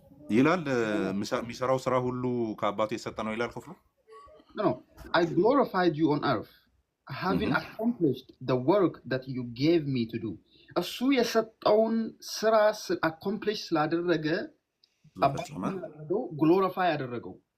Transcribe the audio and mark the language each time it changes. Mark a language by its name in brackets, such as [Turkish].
[Amharic] ይላል። የሚሰራው ስራ ሁሉ ከአባቱ የተሰጠ ነው ይላል ክፍሉ። [English] No, I glorified you on earth having accomplished the work that you gave me to do. [Amharic] እሱ የሰጠውን ስራ accomplish ስላደረገ አባቱ ግሎሪፋይ ያደረገው።